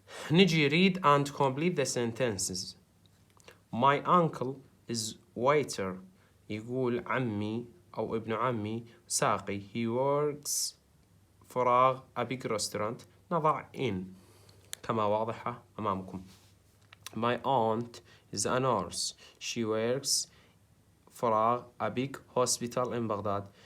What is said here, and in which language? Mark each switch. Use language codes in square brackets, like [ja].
[ar] نجي [en] read and complete the sentences. My uncle is waiter. [ar] يقول عمي أو ابن عمي ساقي. [en] He works فراغ a big restaurant. [ar] نضع in كما واضحة أمامكم. [en] My aunt is a nurse. She works فراغ a big hospital in Baghdad.